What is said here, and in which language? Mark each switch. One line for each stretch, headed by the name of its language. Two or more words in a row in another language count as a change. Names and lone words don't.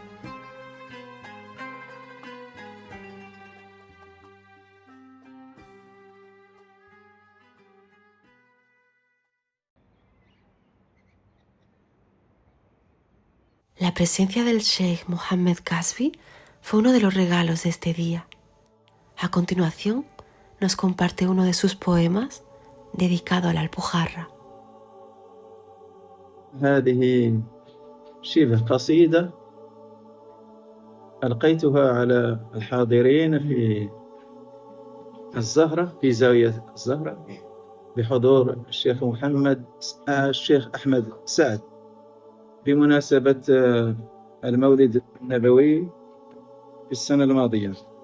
Spanish: La presencia del Sheikh Mohammed Kasbi fue uno de los regalos de este día. A continuación, nos comparte uno de sus poemas dedicado a la Alpujarra.
Arabic: هذه شبه قصيدة ألقيتها على الحاضرين في الزهرة في زاوية الزهرة بحضور الشيخ أحمد سعد بمناسبة المولد النبوي في السنة الماضية،